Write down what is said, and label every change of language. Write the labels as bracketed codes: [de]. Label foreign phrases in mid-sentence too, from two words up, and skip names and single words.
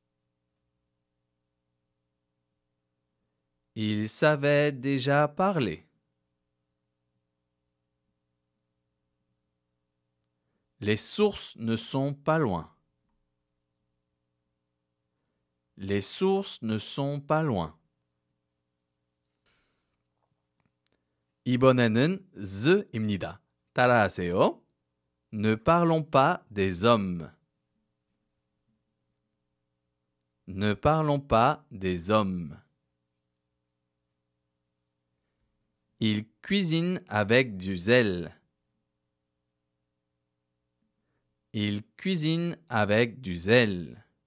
[fr] Il savait déjà parler. Les sources ne sont pas loin. Les sources ne sont pas loin. [ko] 이번에는 z입니다. 따라하세요. [fr] Ne parlons pas des hommes. Ne parlons pas des hommes. Il cuisine avec du zèle. Il cuisine avec du zèle.